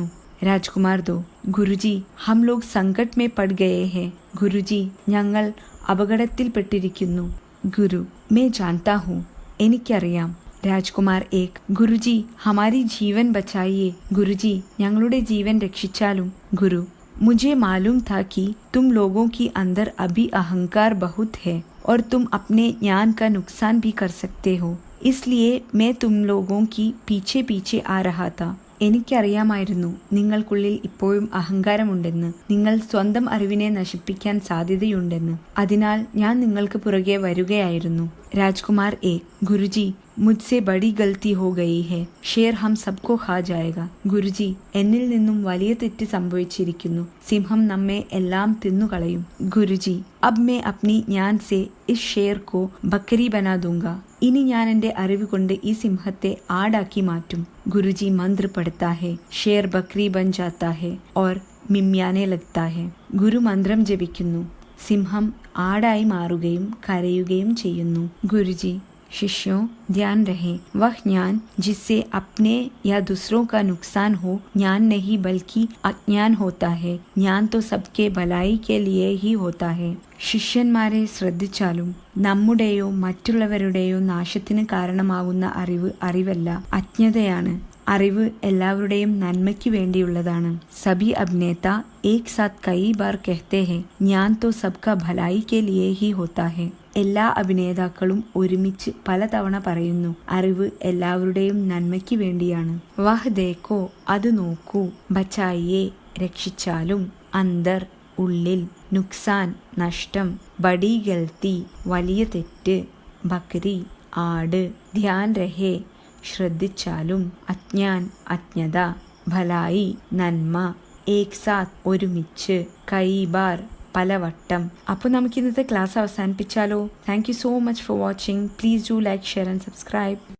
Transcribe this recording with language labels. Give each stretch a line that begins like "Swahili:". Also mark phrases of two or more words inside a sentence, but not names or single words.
Hindi: राजकुमार दो, गुरुजी हम लोग संकट में पड़ गए हैं.
Malayalam: ഗുരുജി ഞങ്ങൾ അപകടത്തിൽപ്പെട്ടിരിക്കുന്നു.
Hindi: गुरु, मैं जानता हूं. എനിക്കറിയാം. राजकुमार एक गुरुजी हमारी जीवन बचाइए.
Malayalam: ഗുരുജി ഞങ്ങളുടെ ജീവൻ രക്ഷിച്ചാലും.
Hindi: ഗുരു मुझे मालूम था कि तुम लोगों के अंदर अभी अहंकार बहुत है और तुम अपने ज्ञान का नुकसान भी कर सकते हो, इसलिए मैं तुम लोगों की पीछे पीछे आ रहा था.
Malayalam: എനിക്കറിയാമായിരുന്നു നിങ്ങൾക്കുള്ളിൽ ഇപ്പോഴും അഹങ്കാരമുണ്ടെന്ന്, നിങ്ങൾ സ്വന്തം അറിവിനെ നശിപ്പിക്കാൻ സാധ്യതയുണ്ടെന്ന്. അതിനാൽ ഞാൻ നിങ്ങൾക്ക് പുറകെ വരികയായിരുന്നു.
Hindi: राजकुमार एक गुरुजी मुझसे बड़ी गलती हो गई है, शेर हम सबको खा जाएगा.
Malayalam: ഗുരുജി എന്നിൽ നിന്നും വലിയ തെറ്റ് സംഭവിച്ചിരിക്കുന്നു, സിംഹം നമ്മെ എല്ലാം തിന്നുകളയും.
Hindi: ഗുരുജി अब मैं अपनी ज्ञान से इस शेर को बकरी बना दूंगा.
Malayalam: ഇനി ഞാൻ എൻ്റെ അറിവ് കൊണ്ട് ഈ സിംഹത്തെ ആടാക്കി മാറ്റും.
Hindi: गुरुजी मंत्र पढ़ता है, शेर बकरी बन जाता है और मिमियाने लगता है.
Malayalam: ഗുരു മന്ത്രം ജപിക്കുന്നു, സിംഹം ആടായി മാറുകയും കരയുകയും ചെയ്യുന്നു.
Hindi: ഗുരുജി शिष्यों ध्यान रहे, वह ज्ञान जिससे अपने या दूसरों का नुकसान हो ज्ञान नहीं बल्कि अज्ञान होता है. ज्ञान तो सबके भलाई के लिए ही होता है.
Malayalam: ശിഷ്യന്മാരെ ശ്രദ്ധിച്ചാലും നമ്മുടെയോ മറ്റുള്ളവരുടെയോ നാശത്തിന് കാരണമാകുന്ന അറിവല്ല, അജ്ഞതയാണ്. അറിവ് എല്ലാവരുടെയും നന്മയ്ക്ക് വേണ്ടിയുള്ളതാണ്.
Hindi: सभी अभिनेता एक साथ कई बार कहते हैं ज्ञान तो सबका भलाई के लिए ही होता है.
Malayalam: എല്ലാ അഭിനേതാക്കളും ഒരുമിച്ച് പലതവണ പറയുന്നു, അറിവ് എല്ലാവരുടെയും നന്മയ്ക്ക് വേണ്ടിയാണ്.
Hindi: वह देखो
Malayalam: അത് നോക്കൂ, ബച്ചായിയെ രക്ഷിച്ചാലും, അന്തർ ഉള്ളിൽ, നുക്സാൻ നഷ്ടം,
Hindi: बड़ी गलती
Malayalam: വലിയ തെറ്റ്, ബക്രി ആട്,
Hindi: ध्यान रहे
Malayalam: ശ്രദ്ധിച്ചാലും, അജ്ഞാൻ അജ്ഞത, ഭലായി നന്മ,
Hindi: एक साथ
Malayalam: ഒരുമിച്ച്,
Hindi: कई बार
Malayalam: പലവട്ടം. അപ്പോൾ നമുക്ക് ഇന്നത്തെ ക്ലാസ് അവസാനിപ്പിച്ചാലോ?
English: Thank you so much for watching. Please do like, Share and subscribe.